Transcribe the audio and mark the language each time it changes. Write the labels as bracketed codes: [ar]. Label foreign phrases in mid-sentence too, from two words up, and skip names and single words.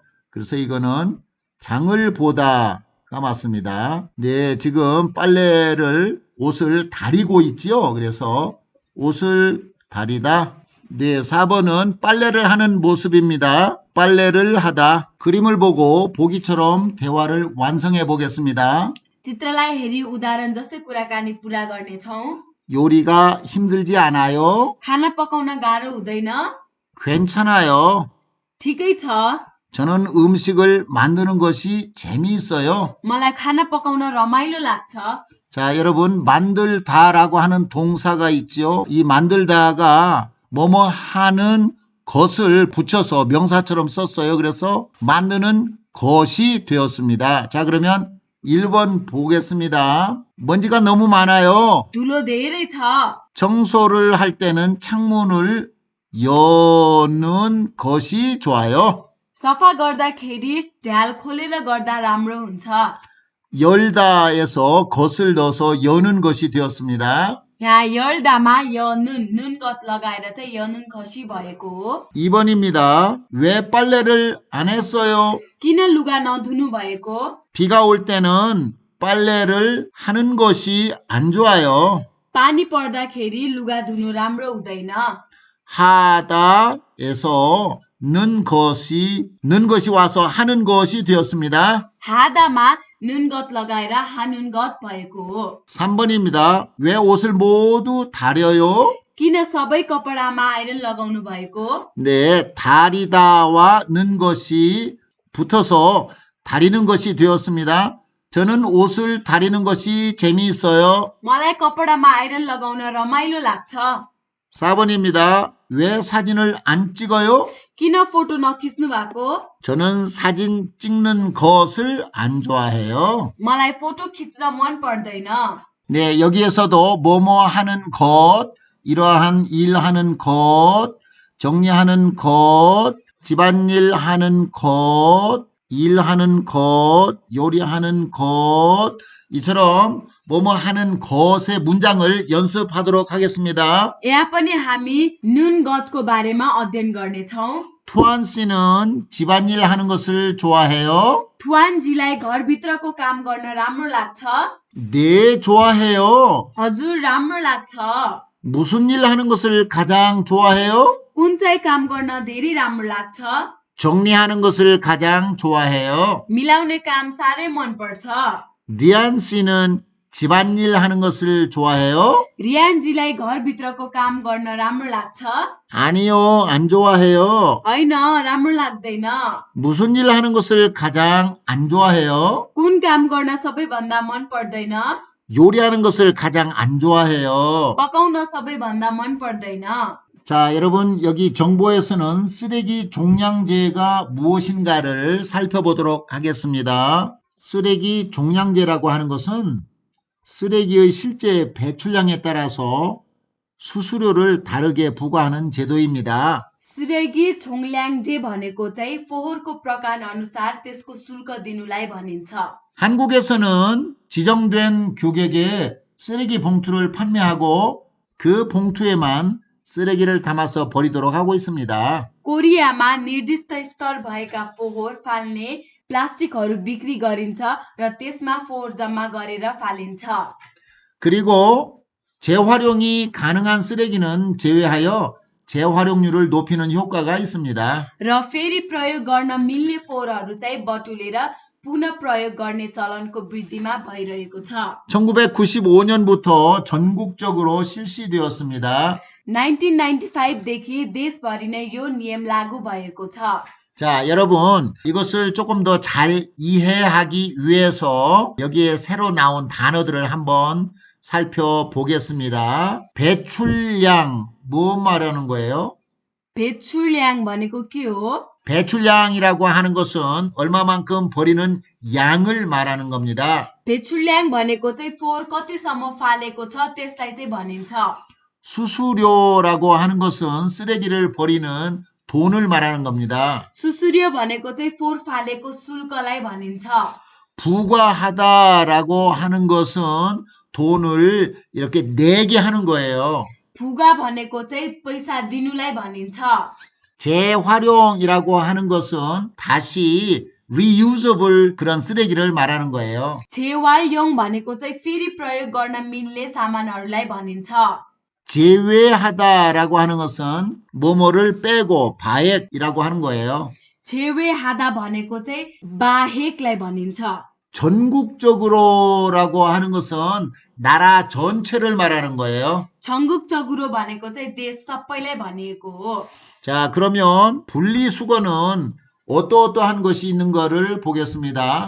[ko] 그래서 이거는 장을 보다가 맞습니다. 네, 지금 옷을 다리고 있지요. 그래서 옷을 다리다. 네, 4번은 빨래를 하는 모습입니다. 빨래를 하다. 그림을 보고 보기처럼 대화를 완성해 보겠습니다. [ne] चित्रलाई हेरी उदाहरण जस्तै कुराकानी पूरा गर्नेछौं। [ko] 요리가 힘들지 않아요? [ne] खाना पकाउन गाह्रो हुँदैन? [ko] 괜찮아요. [ne] ठिकै छ। [ko] 저는 음식을 만드는 것이 재미있어요. [ne] मलाई खाना पकाउन रमाइलो लाग्छ। [ko] 자, 여러분 만들다라고 하는 동사가 있죠. 이 만들다가 뭐뭐 하는 것을 붙여서 명사처럼 썼어요. 그래서 만드는 것이 되었습니다. 자, 그러면 1번 보겠습니다. 먼지가 너무 많아요. [ne] धुलो धेरै छ। [ko] 청소를 할 때는 창문을 여는 것이 좋아요. [ne] सफा गर्दाखेरि झ्याल खोलेर गर्दा राम्रो हुन्छ। [ko] 열다에서 것을 넣어서 여는 것이 되었습니다. [ne] यहाँ 열다मा [ko] 여는 눈것 [ne] लगाएर चाहिँ [ko] 여는 것이 [ne] भएको हो। [ko] 2번입니다. 왜 빨래를 안 했어요? [ne] किन लुगा नधुनु भएको? [ko] 비가 올 때는 빨래를 하는 것이 안 좋아요. [ne] पानी पर्दाखेरि लुगा धुनु राम्रो हुँदैन। [ko] 하다에서 는 것이 와서 하는 것이 되었습니다. 하다마 눈것 [ne] लगाएर 하는것 भएको हो। [ko] 3번입니다. 왜 옷을 모두 다려요? [ne] किन सबै कपडामा आइरन लगाउनु भएको? [ko] 네, 다리다와 는 것이 붙어서 다리는 것이 되었습니다. 저는 옷을 다리는 것이 재미있어요. [ne] मलाई कपडामा आइरन लगाउन रमाइलो लाग्छ। [ko] 4번입니다. 왜 사진을 안 찍어요? [ne] किन फोटो नखिच्नु भएको? [ko] 저는 사진 찍는 것을 안 좋아해요. [ne] मलाई फोटो खिच्न मन पर्दैन। [ko] 네, 여기에서도 뭐뭐 하는 것, 이러한 일하는 것, 정리하는 것, 집안일 하는 것, 일하는 것, 요리하는 것, 이처럼 뭐뭐 하는 것의 문장을 연습하도록 하겠습니다. [ne] यहाँ पनि हामी नुनगतको बारेमा अध्ययन गर्नेछौँ। [ko] 투안 씨는 집안일 하는 것을 좋아해요? [ne] थुवानजीलाई घरभित्रको काम गर्न राम्रो लाग्छ? [ko] 네, 좋아해요. [ne] हजुर राम्रो लाग्छ। [ko] 무슨 일 하는 것을 가장 좋아해요? [ne] कुन चाहिँ काम गर्न धेरै राम्रो लाग्छ? [ko] 정리하는 것을 가장 좋아해요. [ne] मिलाउने काम साह्रै मनपर्छ। [ko] 리안 씨는 집안일 하는 것을 좋아해요? [ne] रियानजीलाई घरभित्रको काम गर्न राम्रो लाग्छ? [ko] 아니요, 안 좋아해요. [ne] होइन राम्रो लाग्दैन। [ko] 무슨 일 하는 것을 가장 안 좋아해요? [ne] कुन काम गर्न सबैभन्दा मन पर्दैन? [ko] 요리하는 것을 가장 안 좋아해요. [ne] पकाउन सबैभन्दा मन पर्दैन। [ko] 자, 여러분 여기 정보에서는 쓰레기 종량제가 무엇인가를 살펴보도록 하겠습니다. 쓰레기 종량제라고 하는 것은 쓰레기의 실제 배출량에 따라서 수수료를 다르게 부과하는 제도입니다. 쓰레기 종량제 [ne] भनेको चाहिँ फोहोरको प्रकार अनुसार त्यसको शुल्क दिनुलाई भनिन्छ। [ko] 한국에서는 지정된 규격의 쓰레기 봉투를 판매하고 그 봉투에만 쓰레기를 담아서 버리도록 하고 있습니다. [ne] कोरियामा निर्दिष्ट स्तर भएका फोहोर फाल्ने प्लास्टिकहरू बिक्री गरिन्छ र त्यसमा फोहोर जम्मा गरेर फालिन्छ। [ko] 그리고 재활용이 가능한 쓰레기는 제외하여 재활용률을 높이는 효과가 있습니다. [ne] र फेरि प्रयोग गर्न मिल्ने फोहोरहरू चाहिँ बटुलेर पुनः प्रयोग गर्ने चलनको वृद्धिमा भइरहेको छ। [ko] 1995년부터 전국적으로 실시되었습니다. [ne] 1995देखि देशभरि नै यो नियम लागू भएको छ। [ko] 자, 여러분 이것을 조금 더 잘 이해하기 위해서 여기에 새로 나온 단어들을 한번 살펴보겠습니다. 배출량, 뭐 말하는 거예요? [ne] 배출량 भनेको के हो? [ko] 배출량이라고 하는 것은 얼마만큼 버리는 양을 말하는 겁니다. [ne] 배출량 भनेको चाहिँ फोहोर कतिसम्म फालेको छ त्यसलाई चाहिँ भनिन्छ. [ko] 수수료라고 하는 것은 쓰레기를 버리는 돈을 말하는 겁니다. [ne] सुसूर्य भनेको चाहिँ फोहोर फालेको शुल्कलाई भनिन्छ. [ko] 부과하다라고 하는 것은 돈을 이렇게 내게 하는 거예요. [ne] भुगा भनेको चाहिँ पैसा दिनुलाई भनिन्छ. [ko] 재활용이라고 하는 것은 다시 reusable 그런 쓰레기를 말하는 거예요. [ne] 재활용 भनेको चाहिँ फेरि प्रयोग गर्न मिल्ने सामानहरूलाई भनिन्छ. [ko] 제외하다라고 하는 것은 뭐뭐를 빼고 바액이라고 하는 거예요. [ne] 제외하다 भनेको चाहिँ बाहेकलाई भनिन्छ. [ko] 전국적으로라고 하는 것은 나라 전체를 말하는 거예요. [ne] 전국적으로 भनेको चाहिँ देश सबैलाई भनिएको हो. [ko] 자, 그러면 분리수거는 어떠한 것이 있는 거를 보겠습니다.